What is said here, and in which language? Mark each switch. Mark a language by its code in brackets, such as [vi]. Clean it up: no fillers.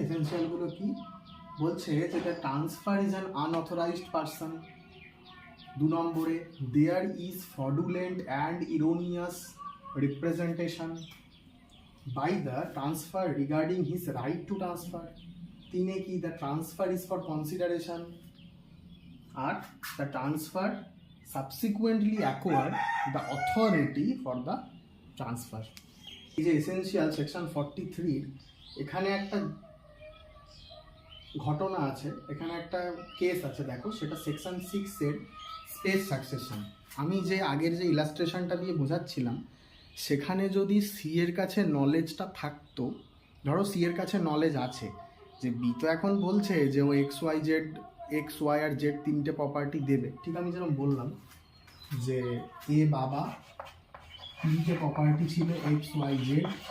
[bn] এসেন্সিয়ালগুলো কি বলছে, যেটা [en] Transfer is an unauthorised person. [bn] 2 নম্বরে, [en] There is fraudulent and erroneous representation by the transfer regarding his right to transfer. 3 কি, the transfer is for consideration, আর the transfer subsequently acquired the authority for the transfer. [bn] এই যে essential section 43, এখানে একটা ঘটনা আছে, এখানে একটা কেস আছে, দেখো সেটা সেকশন 6 এর স্পেস সাকসেশন। আমি যে আগের যে ইলাস্ট্রেশনটা দিয়ে বোঝাচ্ছিলাম, সেখানে যদি সি এর কাছে নলেজটা থাকতো, ধরো সি এর কাছে নলেজ আছে যে বি তো এখন বলছে যে ও এক্স ওয়াই আর জেড তিনটে প্রপার্টি দেবে, ঠিক আমি যেরকম বললাম যে এ বাবা, তিনটে প্রপার্টি ছিল এক্স ওয়াই জেড,